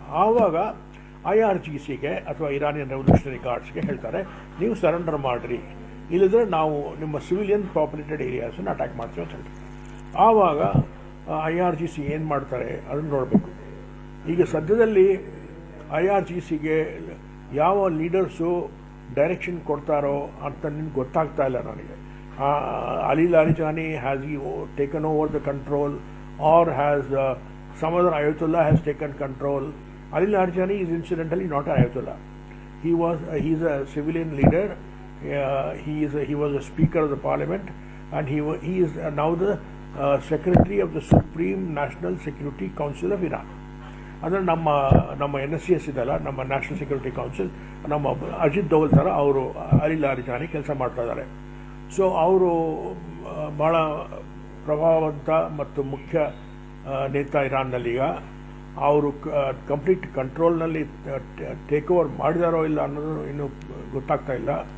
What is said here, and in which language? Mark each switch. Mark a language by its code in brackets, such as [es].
[kn] ಆವಾಗ IRGCಗೆ ಅಥವಾ Iranian revolutionary ಗಾರ್ಡ್ಸ್ಗೆ ಹೇಳ್ತಾರೆ, ನೀವು ಸರೆಂಡರ್ ಮಾಡಿರಿ, ಇಲ್ಲದ್ರೆ ನಾವು ನಿಮ್ಮ ಸಿವಿಲಿಯನ್ ಪಾಪ್ಯುಲೇಟೆಡ್ ಏರಿಯಾಸನ್ನು ಅಟ್ಯಾಕ್ ಮಾಡ್ತೀವಿ ಅಂತ ಹೇಳ್ತಾರೆ. ಆವಾಗ IRGC ಏನು ಮಾಡ್ತಾರೆ ಅದನ್ನು ನೋಡಬೇಕು. ಈಗ ಸದ್ಯದಲ್ಲಿ IRGCಗೆ ಯಾವ ಲೀಡರ್ಸು ಡೈರೆಕ್ಷನ್ ಕೊಡ್ತಾರೋ ಅಂತ ನಿಮ್ಗೆ ಗೊತ್ತಾಗ್ತಾ ಇಲ್ಲ ನನಗೆ. [en] Ali Larijani has taken over the control, or has some other Ayatollah has taken control. Ali Larijani is incidentally not an Ayatollah. He is a civilian leader. He was a speaker of the parliament, and he is now the secretary of the Supreme National Security Council of Iran. [kn] ಅಂದರೆ ನಮ್ಮ NSCS ಇದೆಲ್ಲ, ನಮ್ಮ national security council, ನಮ್ಮ ಅಜಿತ್ ದೋವಲ್ ಥರ ಅವರು ಅರಿಲಾರಿ ಜಾನಿ ಕೆಲಸ ಮಾಡ್ತಾ ಇದ್ದಾರೆ. ಸೊ ಅವರು ಭಾಳ ಪ್ರಭಾವವಂತ ಮತ್ತು ಮುಖ್ಯ ನೇತಾ ಇರಾನ್ನಲ್ಲೀಗ. ಅವರು ಕಂಪ್ಲೀಟ್ ಕಂಟ್ರೋಲ್ನಲ್ಲಿ ಟೇಕ್ ಓವರ್ ಮಾಡಿದಾರೋ ಇಲ್ಲ ಅನ್ನೋದು ಇನ್ನೂ ಗೊತ್ತಾಗ್ತಾ ಇಲ್ಲ.